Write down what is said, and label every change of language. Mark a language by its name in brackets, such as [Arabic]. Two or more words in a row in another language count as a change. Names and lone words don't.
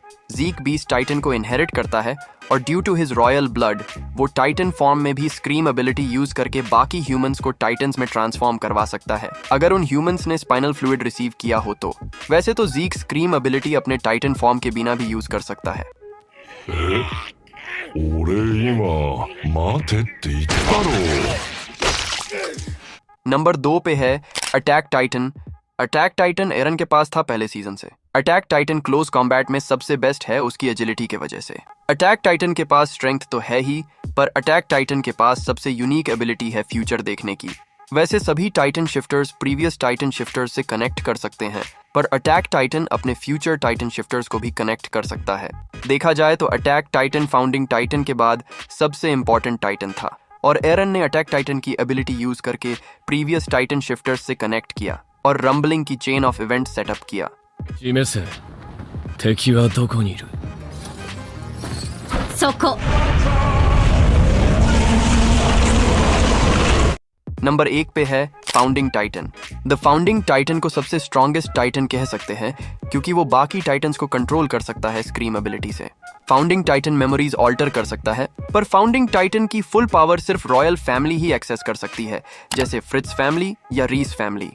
[Hindi] जीक बीस्ट टाइटन को इनहेरिट करता है और [English] due to his royal blood [Hindi] वो [English] titan form [Hindi] में भी [English] scream ability use [Hindi] करके बाकी ह्यूमंस को टाइटन्स में ट्रांसफॉर्म करवा सकता है अगर उन ह्यूमंस ने [English] spinal fluid receive [Hindi] किया हो तो। वैसे तो जीक [English] scream ability [Hindi] अपने [English] titan form [Hindi] के बिना भी यूज कर सकता है। [Japanese] 俺今待てって言ったろ。 [Hindi] नंबर 2 पे है अटैक टाइटन। अटैक टाइटन एरन के पास था पहले सीजन से। अटैक टाइटन [English] close combat [Hindi] में सबसे बेस्ट है उसकी एजिलिटी के वजह से। अटैक टाइटन के पास स्ट्रेंथ तो है ही, पर अटैक टाइटन के पास सबसे [English] unique ability [Hindi] है फ्यूचर देखने की। वैसे सभी [English] titan shifters previous titan shifters [Hindi] से कनेक्ट कर सकते हैं, पर अटैक टाइटन अपने [English] future titan shifters [Hindi] को भी कनेक्ट कर सकता है। देखा जाए तो अटैक टाइटन फाउंडिंग टाइटन के बाद सबसे इंपॉर्टेंट टाइटन था और एरन ने अटैक टाइटन की एबिलिटी यूज करके [English] previous titan shifters [Hindi] से कनेक्ट किया और रंबलिंग की [English] chain of event setup [Hindi] किया। [Japanese] 示せ、敵はどこにいる？そこ。 [Hindi] नंबर 1 पे है फाउंडिंग टाइटन। द फाउंडिंग टाइटन को सबसे [English] strongest titan [Hindi] कह सकते हैं क्योंकि वो बाकी टाइटन्स को कंट्रोल कर सकता है [English] scream ability [Hindi] से। फाउंडिंग टाइटन [English] memories alter [Hindi] कर सकता है, पर फाउंडिंग टाइटन की [English] full power [Hindi] सिर्फ [English] royal family [Hindi] ही एक्सेस कर सकती है, जैसे फ्रिट्ज फैमिली या रीस फैमिली।